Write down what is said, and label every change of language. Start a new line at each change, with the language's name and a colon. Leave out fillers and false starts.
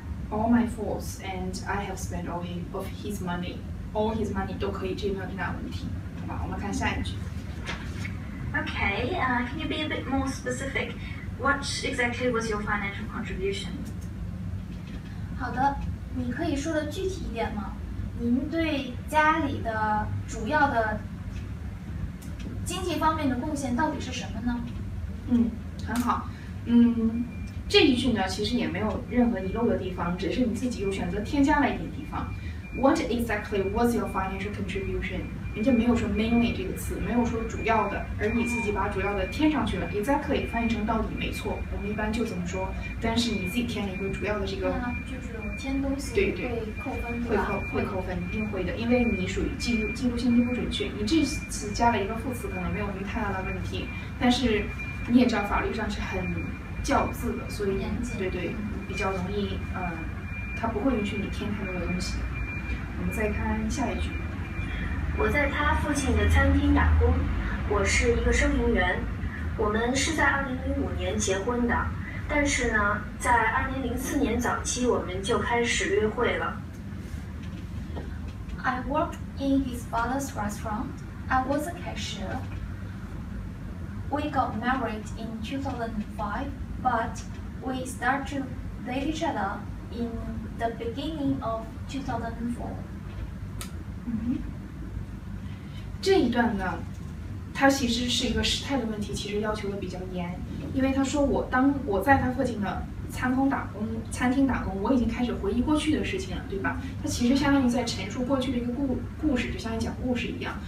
English: all my faults and I have spent all of his money， all his money
Chinese: 都可以，这没有太大问题，好吧？我们看下一句。
English: Okay, can you be a bit more specific? What exactly was your financial contribution?
Chinese: 好的，你可以说的具体一点吗？您对家里的主要的经济方面的贡献到底是什么呢？很好。这一句呢，其实也没有任何遗漏的地方，只是你自己又选择添加了一点地方。
English: What exactly was your financial contribution？
Chinese: 人家没有说 mainly 这个词，没有说主要的，而你自己把主要的添上去了。 Exactly 翻译成到底没错，我们一般就这么说。但是你自己添了一个主要的这个，就是添东西对会扣分，会扣分，一定会的，因为你属于记录信息不准确。你这次加了一个副词，可能没有什么太大的问题，但是你也知道法律上是很较字的，所以对比较容易他不会允许你添太多的东西。我们再看下一句。我在他父亲的餐厅打工，我是一个收银员。我们是在2005年结婚的，但是呢，在2004年早期我们就开始约会了。
English: I worked in his father's restaurant. I was a cashier. We got married in 2005, but we started to date each other in the beginning of 2004.
Chinese: 这一段呢，它其实是一个时态的问题，其实要求的比较严，因为他说我在他父亲的餐厅打工，我已经开始回忆过去的事情了，对吧？它其实相当于在陈述过去的一个故事，就像讲故事一样。